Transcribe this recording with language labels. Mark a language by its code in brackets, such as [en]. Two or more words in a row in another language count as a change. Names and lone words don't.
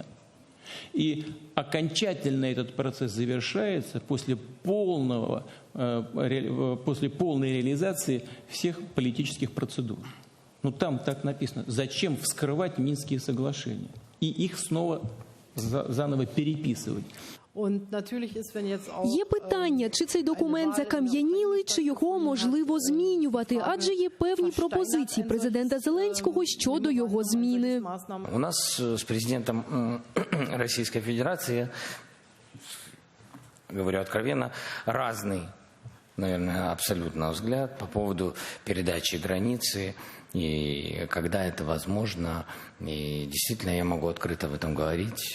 [ru] И окончательно этот процесс завершается после полной реализации всех политических процедур. Ну, там так написано. Зачем вскрывать Минские соглашения? И их снова заново переписывать. [uk] Є питання, чи цей документ закам'янілий, чи його можливо змінювати, адже є певні пропозиції президента Зеленського щодо його зміни. [ru] У нас с президентом Российской Федерации, говорю откровенно, разный, наверное, абсолютно взгляд по поводу передачи границы и когда это возможно. И действительно, я могу открыто об этом говорить.